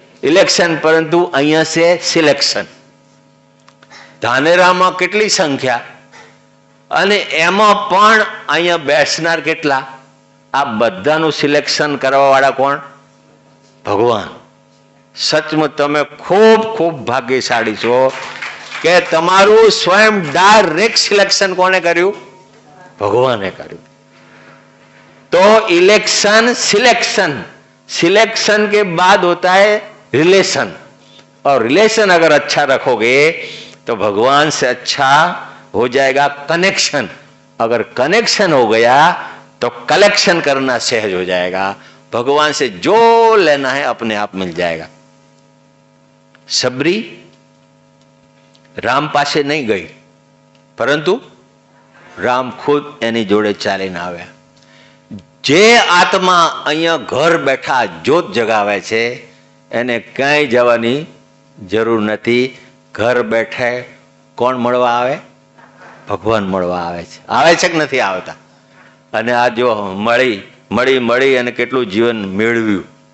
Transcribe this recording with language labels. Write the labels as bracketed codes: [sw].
[gu] Election, પરંતુ અહીંયા છે સિલેક્શન. ધાનેરામાં કેટલી સંખ્યા અને એમાં પણ અહીંયા બેસનાર કેટલા? આ બધાનું સિલેક્શન કરવા વાળા કોણ? ભગવાન. સચમુચ તમે ખૂબ ખૂબ ભાગ્યશાળી છો કે તમારું स्वयं डायरेक्ट सिलेक्शन કોને કર્યું? ભગવાને કર્યું. [hi] तो इलेक्शन सिलेक्शन, सिलेक्शन के बाद होता है रिलेशन, और रिलेशन अगर अच्छा रखोगे तो भगवान से अच्छा हो जाएगा कनेक्शन. अगर कनेक्शन हो गया तो कलेक्शन करना सहज हो जाएगा. भगवान से जो लेना है अपने आप मिल जाएगा. [gu] सबरी राम पासे नहीं गई, परंतु राम खुद एनी जोड़े चालीने આવ્યા. જે આત્મા અહીંયા ઘર બેઠા જ્યોત જગાવે છે એને ક્યાંય જવાની જરૂર નથી. ઘર બેઠે કોણ મળવા આવે? ભગવાન મળવા આવે છે. આવે છે કે નથી આવતા? અને આ જો મળી મળી મળી અને કેટલું જીવન મેળવ્યું.